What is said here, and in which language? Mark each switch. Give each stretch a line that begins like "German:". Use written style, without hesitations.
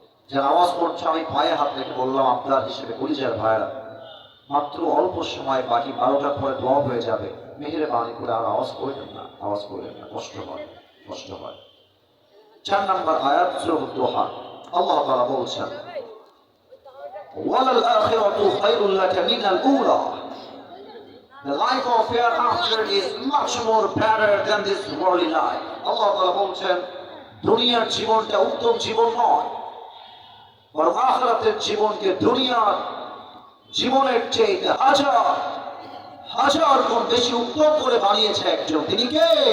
Bangla: যারা আওয়াজ করছে আমি পায়ে হাত রেখে বললাম, আপনার হিসেবে কলিজার ভাইরা, মাত্র অল্প সময়, বাকি 12টার পরে দোয়া হয়ে যাবে, মেহেরবানি করে আর আওয়াজ করবেন না, আওয়াজ করবেন না, কষ্ট হয়, কষ্ট হয়। 4 নম্বর আয়াত সূরা দোহা, আল্লাহ তাআলা বলছেন,
Arabic: ওয়ালাল আখিরাতু খায়রুল লাকা মিনাল উলা।
English: The life of hereafter is much more better than this worldly life.
Bangla: আল্লাহ তাআলা বলছেন, দুনিয়ার জীবনটা উত্তম জীবন নয়, বরং আখিরাতের জীবনকে দুনিয়ার জীবনের চেয়ে হাজার হাজার গুণ বেশি উত্তম করে বানিয়েছে একজন, তিনি কে?